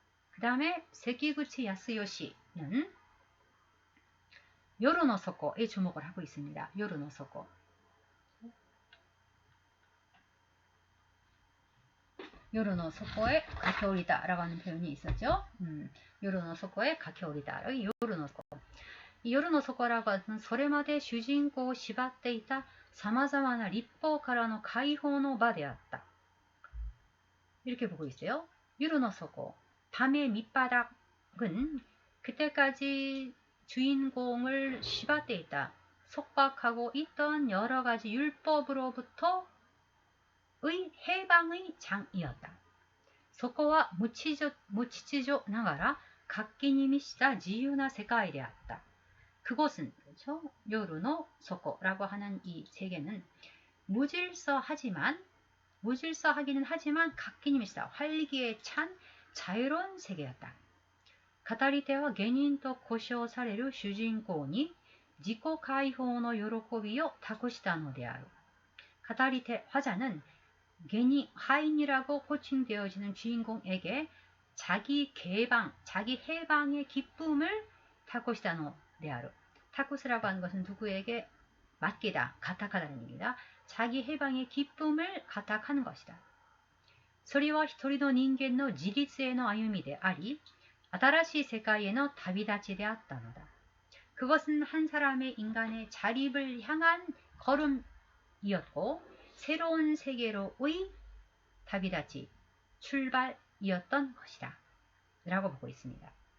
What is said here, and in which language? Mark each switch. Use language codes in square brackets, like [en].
[ko] 그 다음에 세키구치 야스요시는 요르노 소코에 주목을 하고 있습니다. 요르노 소코. 요르노 소코에 가케오리다 라고 하는 표현이 있었죠. 요르노 소코에 가케오리다. 여기 요르노 소코. 이 요르노 소코라고 하는 [ja] それまで主人公を縛っていた様々な立法からの解放の場であった. [ko] 이렇게 보고 있어요. 요르노 소코. 밤의 밑바닥은 그때까지 주인공을 시바떼 있다. 속박하고 있던 여러 가지 율법으로부터의 해방의 장이었다. [ja] そこは無秩序ながら活気に満ちた自由な世界であった. [ko] 그곳은 그렇죠? 요르노 소코라고 하는 이 세계는 무질서하기는 하지만 [ja] 活気に満ちた [ko] 활기에 찬 자유로운 세계였다. [ja] 語り手は下人と呼称される主人公に自己解放の喜びを託したのである. [ko] 語り手, 화자는 괜히 하인이라고 호칭되어지는 주인공에게 자기 해방의 기쁨을 타코시다노 데아루. 타코스라고 하는 것은 누구에게 맡기다, 가탁하다는 얘기입니다. 자기 해방의 기쁨을 가탁하는 것이다. [ja] それは一人の人間の自立への歩みであり、新しい世界への旅立ちであったのだ. [ko] 그것은 한 사람의 인간의 자립을 향한 걸음이었고 새로운 세계로의 다비다치 출발이었던 것이다 라고 보고 있습니다.